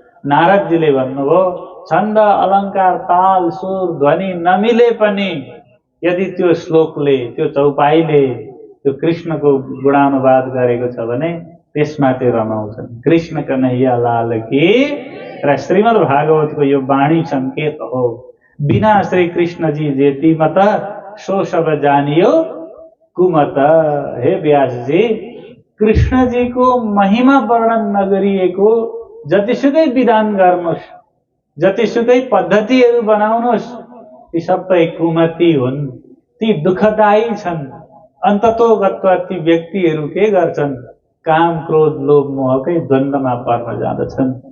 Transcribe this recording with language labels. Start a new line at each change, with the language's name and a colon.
Nepali: नारदजीले भन्नुभयो, छन्द अलङ्कार ताल सुर ध्वनि नमिले पनि यदि त्यो श्लोकले, त्यो चौपाईले त्यो कृष्णको गुणानुवाद गरेको छ भने त्यसमा त्यो रमाउँछन्।
Hindi: कृष्ण कन्हैया लाल की।
Nepali: र श्रीमद् भागवतको यो वाणी संकेत हो।
Hindi: बिना श्री कृष्ण जी जेती मत सो सब जानियो कुमत।
Nepali: हे व्यास जी, कृष्ण जी को महिमा वर्णन नगरिएको जतिसुकै विधान गर्नुहोस्, जतिसुकै पद्धतिहरू बनाउनुहोस्, ती सबै कुमति हुन्, ती दुःखदायी छन्। अन्ततोगत्वा ती व्यक्तिहरू के गर्छन्? काम क्रोध लोभ मोहकै द्वन्द्वमा पर्न जाँदछन्।